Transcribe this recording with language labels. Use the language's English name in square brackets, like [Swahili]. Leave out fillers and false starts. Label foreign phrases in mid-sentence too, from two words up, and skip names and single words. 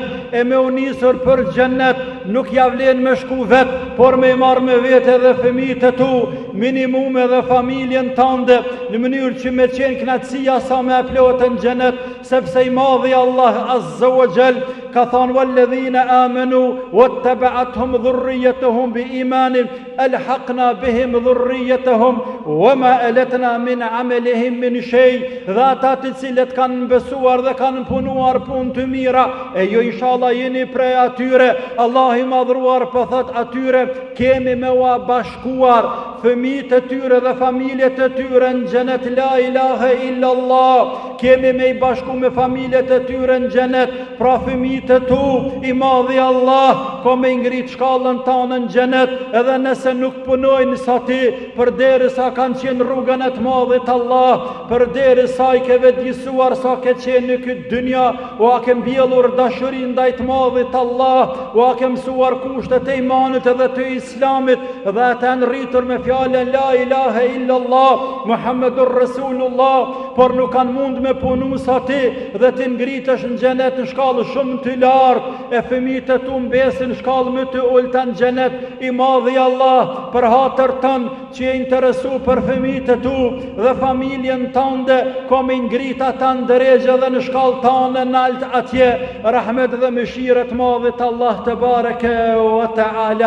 [Albanian] E me u nisur për xhennet nuk ja vlen me shku vet, por me marr me vete edhe fëmijët e tu, minimum edhe familjen tënde, në mënyrë që me qenë knatësia sa me plotën xhennet, sepse i madhi Allah [Arabic] عز وجل [Albanian] ka thënë [Arabic] والذين آمنوا واتبعتهم ذريتهم بإيمان ألحقنا بهم ذريتهم وما ألتناهم من عملهم من شيء. [Albanian] Dhe ata të cilët kanë besuar dhe kanë punuar punë të mira, e ju inshallah jeni prej atyre. Allah i madhruar po thot atyre kemi me ua bashkuar fëmijët e tyre dhe familjet e tyre në xhenet. [Arabic] لا إله إلا الله. [Albanian] Kemi me i bashku me familjet e tyre në xhenet. Pra fëmijët e tu, i madhi Allah ko me ngrit shkallën tanë në xhenet, edhe nëse nuk punojnë sa ti, përderisa kanë qenë rrugën e të madhit Allah, përderisa i ke vetëdijsuar sa ke qenë në këtë dynja, o a ke mbjellur dashurin ndaj të madhit Allah, o a ke mësuar kushtet e imanit edhe të islamit, dhe të rritur me fjalën [Arabic] لا إله إلا الله محمد رسول الله, [Albanian] por nuk kanë mund me punu sa ti dhe të ngritesh në xhenet në shkallë shumë të lartë, e fëmijët e tu mbesin në shkallë më të ulta në xhenet. I madhi Allah për hatër tënë që je interesu për fëmijët e tu dhe familjen tënde, ko me ngrit ata në drejgje dhe në shkallë tanë në alt atje, rahmet dhe mëshirët madhit Allah të [Arabic] بارك وتعالى.